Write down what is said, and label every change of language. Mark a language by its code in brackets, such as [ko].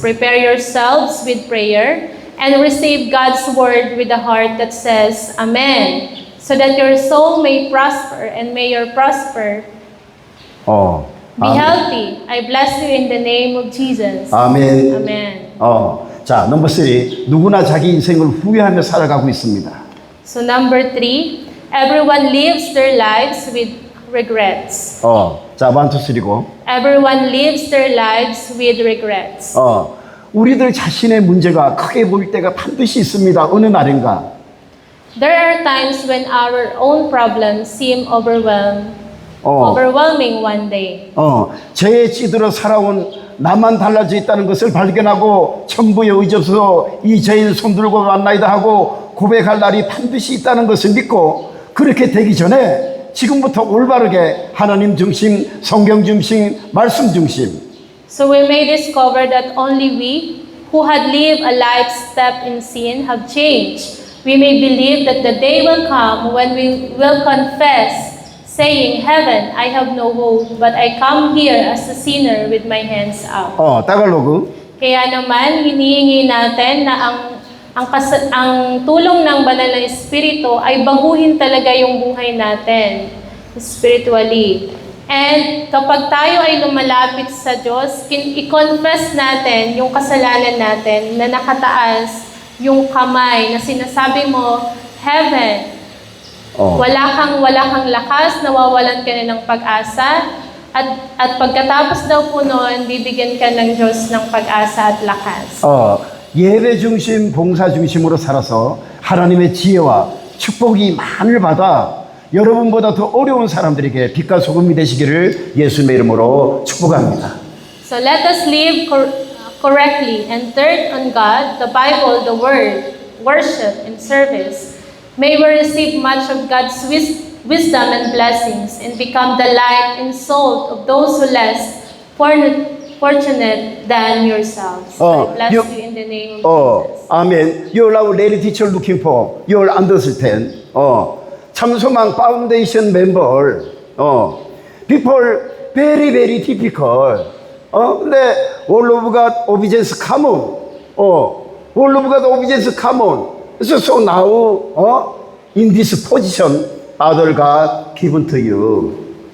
[en] Prepare yourselves with prayer and receive God's word with a heart that says, Amen, so that your soul may prosper and may your prosper. Be healthy. I bless you in the name of Jesus. [ko] 아멘. [en] Amen. [ko] 자, 넘버 3. 누구나 자기 인생을 후회하며 살아가고 있습니다. [en] So number 3, everyone lives their lives with regrets. [ko] 자, 1, 2, 3고. [en] Everyone lives their lives with regrets. [ko] 우리들 자신의 문제가 크게 보일 때가 반드시 있습니다. 어느 날인가. [en] There are times when our own problems seem overwhelming one day. [ko] 죄에 찌들어 살아온 나만 달라져 있다는 것을 발견하고 천부에 의지없어 이 죄인 손들고 만나이다 하고 고백할 날이 반드시 있다는 것을 믿고 그렇게 되기 전에 지금부터 올바르게 하나님 중심, 성경 중심, 말씀 중심. [en] So we may discover that only we who had lived a life steeped in sin have changed. We may believe that the day will come when we will confess, saying, Heaven, I have no hope, but I come here as a sinner with my hands up. [ko] 따갈로그. [tl] Kaya naman, hinihingi natin na ang tulong ng banal na Espiritu ay baguhin talaga yung buhay natin spiritually. And kapag tayo ay lumalapit sa Diyos, i-confess natin yung kasalanan natin na nakataas yung kamay na sinasabi mo, Heaven, wala kang lakas, nawawalan ka na ng pag-asa, at pagkatapos daw po noon, bibigyan ka ng Diyos ng pag-asa at lakas. [ko] 예배 중심, 봉사 중심으로 살아서 하나님의 지혜와 축복이 많을 받아 여러분보다 더 어려운 사람들에게 빛과 소금이 되시기를 예수님의 이름으로 축복합니다. [en] So let us live correctly and turn on God, the Bible, the Word, worship and service. May we receive much of God's wisdom and blessings and become the light and salt of those who less fortunate than yourselves. I bless you in the name of Jesus. [ko] 아멘. [en] Your lady teacher looking for your understand. [ko] 참소망 파운데이션 멤버. [en] People very very difficult. [ko] 근데 [en] all of God obedience come on. all of God obedience come on. So now in this position Father God given to you.